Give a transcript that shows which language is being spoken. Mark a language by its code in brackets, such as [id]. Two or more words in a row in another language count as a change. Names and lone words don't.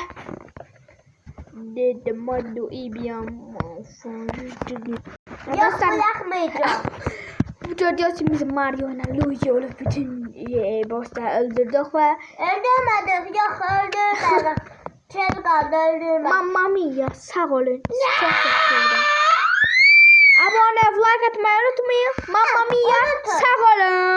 [tr] Dedim madu ibiyam. Yok bırakmayacağım. Bu gördüğünüz bizim Mario ile Luigi olup bütün bossları öldürdük ve Öldürmedim. Yok öldürmedim. Çocuk aldı öldürmedim. [it] Mamma mia [tr] sağ olun. Çok seviyorum. Abone, like atmayı unutmayın. [it] Mamma mia [tr] Unutun. sağ olun.